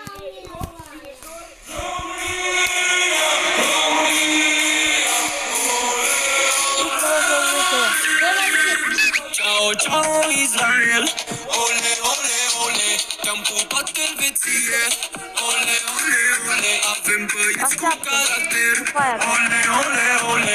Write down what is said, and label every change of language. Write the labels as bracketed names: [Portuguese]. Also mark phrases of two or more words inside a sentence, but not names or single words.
[Italian] Ciao, ciao Israel. Ole, ole, ole. [Romanian] Te-am pupat elveție. Ole, ole, ole. Avem băieți cu caracter. Ole, ole, ole.